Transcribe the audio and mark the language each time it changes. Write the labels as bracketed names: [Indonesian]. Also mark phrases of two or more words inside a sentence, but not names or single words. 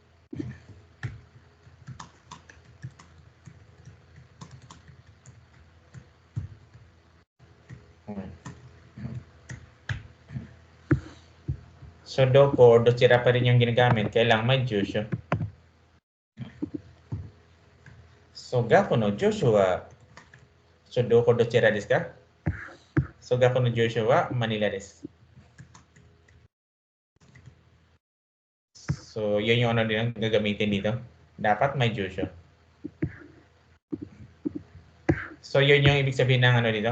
[Filipino] So, doko or dochira pa rin yung ginagamit. Kailangan may jushu. So, [Japanese] 学 の 住所 は [Filipino] so, [Japanese] どこ どちら です か? [Filipino] So, [Japanese] 学 の 住所 は Manila です. [Filipino] So, yun yung ano din gagamitin dito. Dapat may jushu. So, yun yung ibig sabihin ng ano dito.